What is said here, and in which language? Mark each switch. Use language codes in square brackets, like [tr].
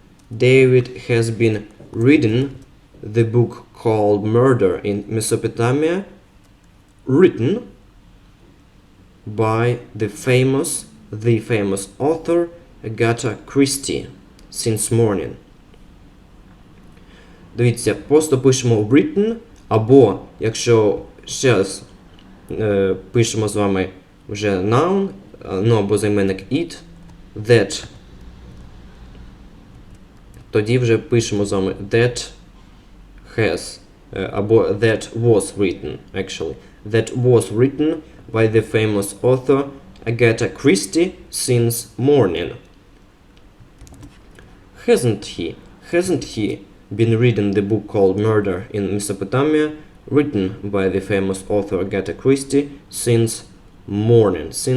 [en] David has been reading the book called Murder in Mesopotamia, written by the famous author Agatha Christie since morning. [uk] Дивіться, просто пишемо written, або, якщо ще раз пишемо з вами вже noun, ну або займенник it, that, тоді вже пишемо з вами [en] that has, [uk] або [en] that was written, actually. That was written by the famous author Agatha Christie since morning. Hasn't he been reading the book called Murder in Mesopotamia, written by the famous author Agatha Christie since morning.